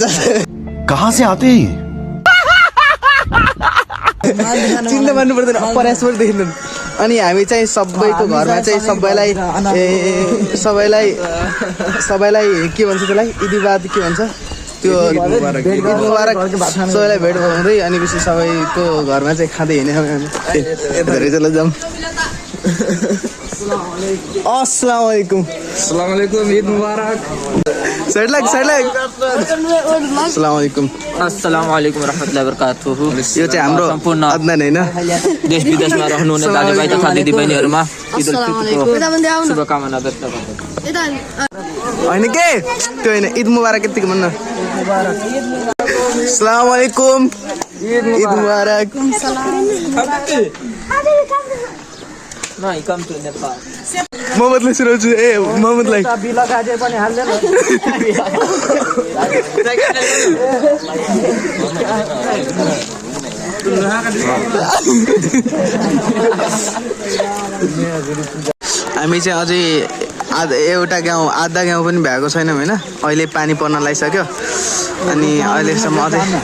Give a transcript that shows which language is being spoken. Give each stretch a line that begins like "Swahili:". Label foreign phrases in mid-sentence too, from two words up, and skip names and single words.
Hindi: कहाँ से आते हैं?
Nepali: चिन्ता मान्नु पर्दैन, परास पनि देखिँदैन। अनि हामी चाहिँ सबैको घरमा चाहिँ सबैलाई सबैलाई के भन्छ त्यसलाई इदीबाद के भन्छ त्यो
Arabic: عيد مبارك
Nepali: सबैलाई भेट हुँदै अनि पछि सबैको घरमा चाहिँ खाँदै हिँड्यौँ धेरै
Hindi: चला जाऊँ
Arabic: السلام عليكم عيد مبارك
English: side like
Arabic: السلام عليكم رحمة الله وبركاته.
Nepali: यो चाहिँ हाम्रो सम्पूर्ण अदनान हैन देश विदेशमा रहनुहुने दाजुभाइ तथा दिदीबहिनीहरुमा ईद उल फितरको शुभकामना व्यक्त गर्दछु। हैन के त्यो हैन
Arabic: عيد مبارك
Nepali: यतिको भन्न
Arabic: السلام عليكم عيد مبارك
English: नहीं come to Nepal
Nepali: मोहम्मदले सुनाउँछु ए मोहम्मदलाई हामी चाहिँ अझै एउटा गाउँ आधा गाउँ पनि भएको छैनौँ होइन अहिले पानी पर्न लागिसक्यो अनि अहिलेसम्म अझै